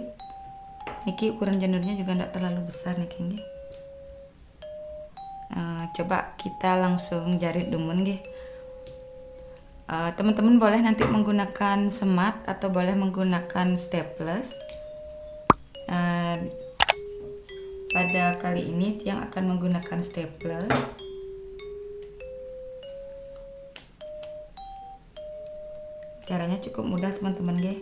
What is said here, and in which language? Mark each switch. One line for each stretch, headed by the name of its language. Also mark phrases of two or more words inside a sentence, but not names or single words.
Indonesian: Niki ukuran janurnya juga tidak terlalu besar niki. Coba kita langsung jarit
Balinese: dumun nggih.
Indonesian: Teman-teman boleh nanti menggunakan semat atau boleh menggunakan staples. Pada kali ini Tiang akan menggunakan staples. Caranya cukup mudah teman-teman nggih.